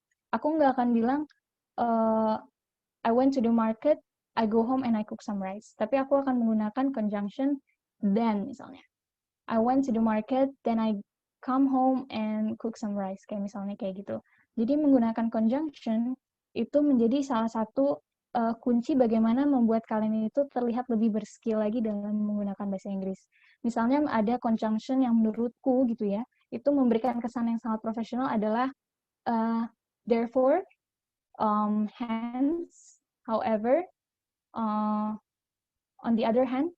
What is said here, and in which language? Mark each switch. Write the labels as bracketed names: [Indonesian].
[English] Aku nggak akan bilang I went to the market, I go home and I cook some rice. [Indonesian] Tapi aku akan menggunakan conjunction then misalnya. [English] I went to the market, then I come home and cook some rice. [Indonesian] Kayak misalnya kayak gitu. Jadi menggunakan conjunction itu menjadi salah satu kunci bagaimana membuat kalian itu terlihat lebih berskill lagi dalam menggunakan bahasa Inggris. Misalnya ada conjunction yang menurutku gitu ya, itu memberikan kesan yang sangat profesional adalah therefore, hence, however, on the other hand.